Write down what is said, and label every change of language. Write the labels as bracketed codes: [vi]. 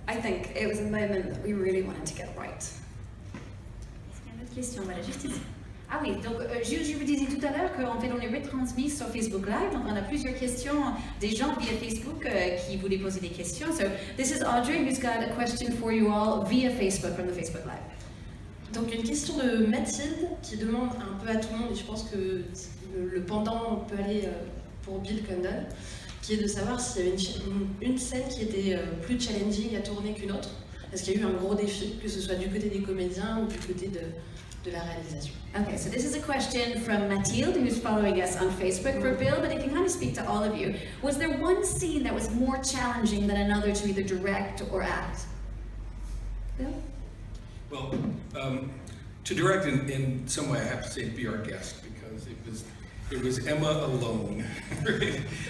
[en] I think it was a moment that we really wanted to get right. [fr] Est-ce qu'il y a une autre question? Voilà, juste ici. Ah oui, donc je vous disais tout à l'heure qu'en fait on est retransmis sur Facebook Live, donc on a plusieurs questions des gens via Facebook qui voulaient poser des questions. [en] So this is Audrey who's got a question for you all via Facebook from the Facebook Live. [fr] Donc une question de Mathilde qui demande un peu à tout le monde, et je pense que le pendant peut aller pour Bill Condon, qui est de savoir s'il y avait une scène qui était plus challenging à tourner qu'une autre. Est-ce qu'il y a eu un gros défi, que ce soit du côté des comédiens ou du côté de la réalisation? [en] Okay, so this is a question from Mathilde, who's following us on Facebook for Bill, but it can kind of speak to all of you. Was there one scene that was more challenging than another to either direct or act? Bill? Well, to direct in some way, I have to say be our guest, because it was Emma alone, right?